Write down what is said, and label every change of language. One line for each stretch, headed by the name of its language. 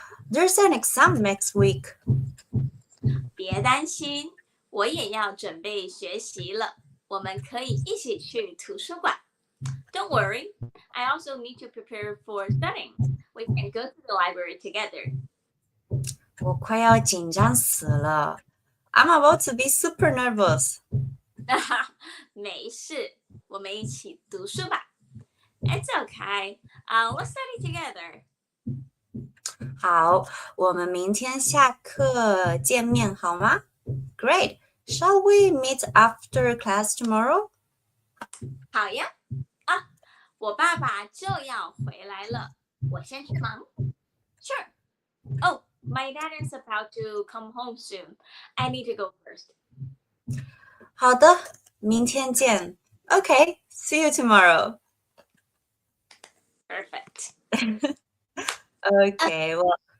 English: There's an exam next week.
Chinese: 别担心，我也要准备学习了。我们可以一起去图书馆。
English: Don't worry, I also need to prepare for studying. We can go to the library together.
Chinese: 我快要紧张死了。
English: I'm about to be super nervous.
Chinese: 没事，我们一起读书吧。
English: It's okay. Let's study together.
Chinese: 好，我们明天下课见面好吗
English: Great. Shall we meet after class tomorrow?
Chinese: 好呀，啊，我爸爸就要回来了，我先去忙。
English: Sure. Oh, my dad is about to come home soon. I need to go first.
Chinese: 好的，明天见。
English: Okay, see you tomorrow. Perfect. Okay, well,